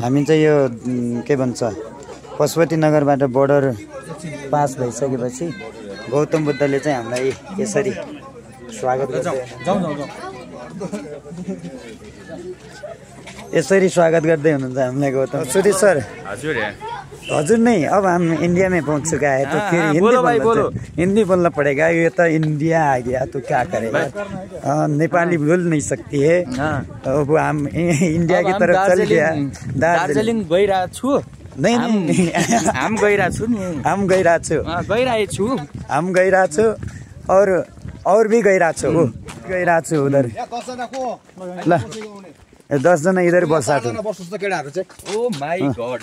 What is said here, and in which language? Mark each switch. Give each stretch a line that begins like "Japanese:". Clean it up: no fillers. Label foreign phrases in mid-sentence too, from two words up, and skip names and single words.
Nepali: हामी चाहिँ यो के भन्छ पशुपतिनगरबाट बोर्डर पास भइसकेपछि गौतम बुद्धले चाहिँ हामीलाई यसरी स्वागत गर्दै हुनुहुन्छ हामीलाई गौतम। सुरेश सर।
Hindi: हजुर नहीं, अब हम इंडिया में पहुंच चुका है तो फिर हिंदी बोलना पड़ेगा। ये तो इंडिया आ गया तो क्या करेगा, नेपाली बोल नहीं सकती है। अब हम इंडिया की तरफ चल गया।
Nepali: दार्जिलिङ गइरहेको छु।
Hindi: नहीं
Nepali: हम गइरहेको छु नि। हम गइरहेको छु। हम गइरहेको छु
Hindi: और भी
Nepali: गइरहेको छु। गइरहेको छु उधर। ल 10 जना
Hindi: इधर बसा थे।
English: Oh my God.